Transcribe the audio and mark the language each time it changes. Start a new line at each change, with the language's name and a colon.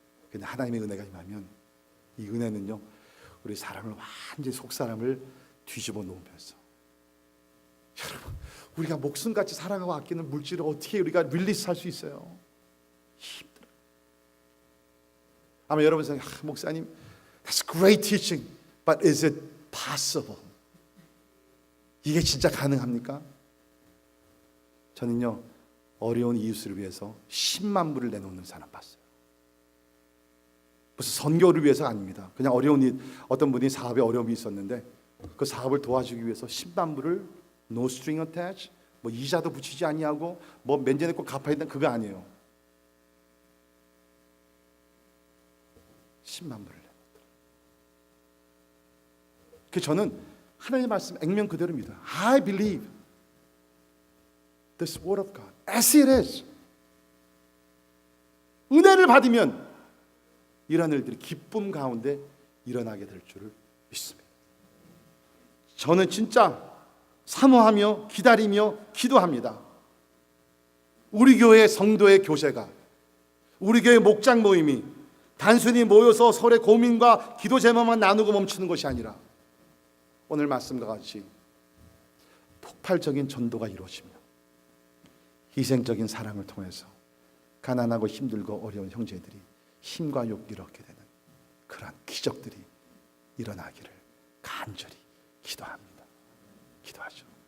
Korean: 근데 하나님의 은혜가 임하면 이 은혜는요, 우리 사람을 완전히 속 사람을 뒤집어 놓으면서, 여러분, 우리가 목숨같이 사랑하고 아끼는 물질을 어떻게 우리가 릴리스할 수 있어요? 힘들어요. 아마 여러분 생각, 목사님,
English: that's great teaching, but is it possible?
Korean: 이게 진짜 가능합니까? 저는요, 어려운 이웃을 위해서 10만 불을 내놓는 사람 봤어요. 무슨 선교를 위해서 아닙니다. 그냥 어려운 어떤 분이 사업에 어려움이 있었는데 그 사업을 도와주기 위해서 10만 불을
English: no string attached,
Korean: 뭐 이자도 붙이지 아니하고 뭐 면제 내고 갚아야 된다, 그거 아니에요. 10만 불을 내놓더라. 그 저는 하나님의 말씀 액면 그대로입니다.
English: I believe this word of God as it is.
Korean: 은혜를 받으면 이런 일들이 기쁨 가운데 일어나게 될 줄을 믿습니다. 저는 진짜 사모하며 기다리며 기도합니다. 우리 교회 성도의 교제가, 우리 교회 목장 모임이 단순히 모여서 서로의 고민과 기도 제목만 나누고 멈추는 것이 아니라 오늘 말씀과 같이 폭발적인 전도가 이루어지며 희생적인 사랑을 통해서 가난하고 힘들고 어려운 형제들이 힘과 용기를 얻게 되는 그러한 기적들이 일어나기를 간절히 기도합니다. 기도하죠.